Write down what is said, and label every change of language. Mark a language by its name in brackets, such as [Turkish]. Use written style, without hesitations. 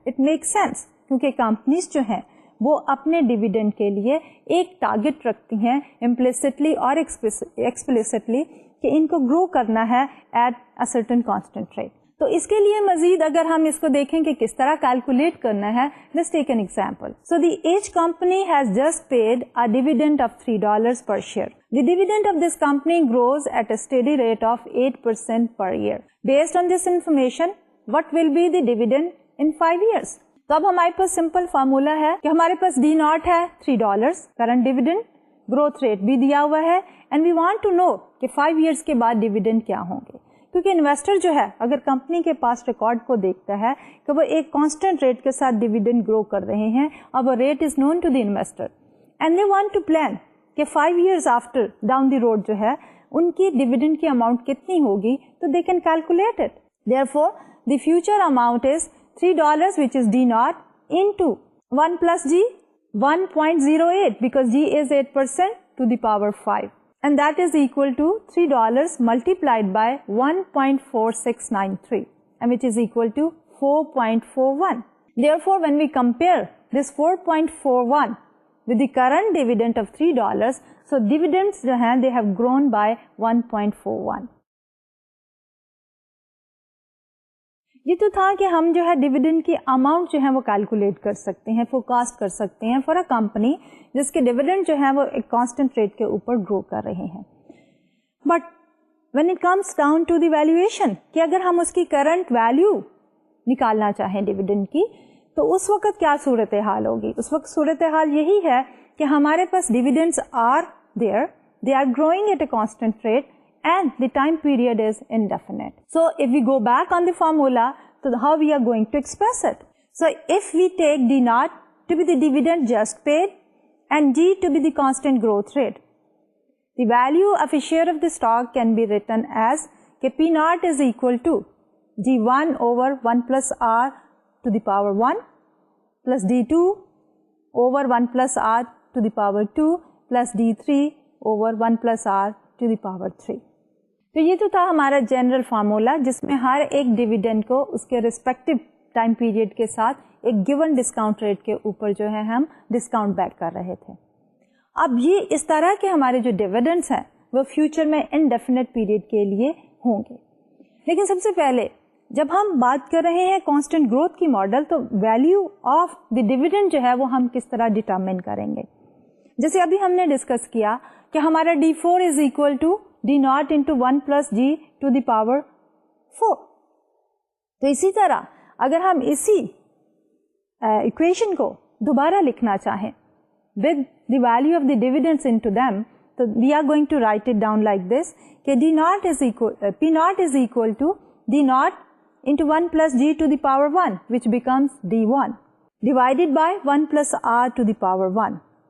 [English] it make sense [Urdu] کیونکہ companies جو ہیں وہ اپنے ڈیویڈنڈ کے لیے ایک ٹارگٹ رکھتی ہیں امپلیسٹلی اور ایکسپلیسٹلی کہ ان کو گرو کرنا ہے [English] At a certain constant rate. [Urdu] تو اس کے لیے مزید اگر ہم اس کو دیکھیں کہ کس طرح کیلکولیٹ کرنا ہے, [English] Let's take an example. So the H company has just paid a dividend of $3 per share. The dividend of this company grows at a steady rate of 8% per year. Based on this information, what will be the dividend in 5 years? [Urdu] تو اب ہمارے پاس simple formula ہے کہ ہمارے پاس D not ہے $3 current dividend, growth rate بھی دیا ہوا ہے, [English] and we want to know [Urdu] کہ 5 ایئرس کے بعد ڈیویڈنڈ کیا ہوں گے. کیونکہ انویسٹر جو ہے اگر کمپنی کے پاس ریکارڈ کو دیکھتا ہے کہ وہ ایک کانسٹنٹ ریٹ کے ساتھ ڈیویڈنڈ گرو کر رہے ہیں اور وہ rate [English] is known to the investor, and they want to plan [Urdu] کہ 5 years after down the road جو ہے ان کی ڈیویڈنڈ کی اماؤنٹ کتنی ہوگی, تو [English] They can calculate it. Therefore the future amount is $3 which is D naught into 1 plus G 1.08 because G is 8% to the power 5, and that is equal to $3 multiplied by 1.4693, and which is equal to 4.41. Therefore, when we compare this 4.41 with the current dividend of $3, so dividends جو ہیں they have grown by 1.41. [Urdu] یہ تو تھا کہ ہم جو ہے dividend کی اماؤنٹ جو ہے وہ کیلکولیٹ کر سکتے ہیں, فورکاسٹ کر سکتے ہیں [English] for a company [Urdu] جس کے ڈیویڈنڈ جو ہے وہ ایک کانسٹنٹ ریٹ کے اوپر گرو کر رہے ہیں. [English] but when it comes down to the valuation, [Urdu] کہ اگر ہم اس کی کرنٹ ویلیو نکالنا چاہیں ڈیویڈنڈ کی, تو اس وقت کیا صورتحال ہوگی؟ اس وقت صورتحال یہی ہے کہ ہمارے پاس [English] Dividends are there, they are growing at a constant rate, and the time period is indefinite. So if we go back on the formula, so how we are going to express it? So if we take D naught to be the dividend just paid and G to be the constant growth rate, the value of a share of the stock can be written as P naught is equal to D1 over 1 plus R to the power 1 plus D2 over 1 plus R to the power 2 plus D3 over 1 plus R to the power 3. [Urdu] تو یہ تو تھا ہمارا general formula جس میں ہر ایک dividend کو اس کے ریسپیکٹو ٹائم پیریڈ کے ساتھ ایک گیون ڈسکاؤنٹ ریٹ کے اوپر جو ہے ہم ڈسکاؤنٹ بیک کر رہے تھے. اب یہ اس طرح کے ہمارے جو ڈیویڈنڈس ہیں وہ فیوچر میں انڈیفینٹ پیریڈ کے لیے ہوں گے. لیکن سب سے پہلے جب ہم بات کر رہے ہیں کانسٹنٹ گروتھ کی ماڈل, تو ویلیو آف دی ڈیویڈنڈ جو ہے وہ ہم کس طرح ڈٹرمن کریں گے. جیسے ابھی ہم نے ڈسکس کیا کہ ہمارا [English] D4 is equal to D naught into 1 plus G to the power 4. [Urdu] تو اسی طرح اگر ہم اسی [English] equation [Urdu] کو دوبارہ لکھنا چاہیں [English] with the value of the dividends into them, تو we are going to write it down like this کہ D naught is P naught is equal to D naught into 1 plus G to the power 1 which becomes D1 divided by 1 plus R to the power 1,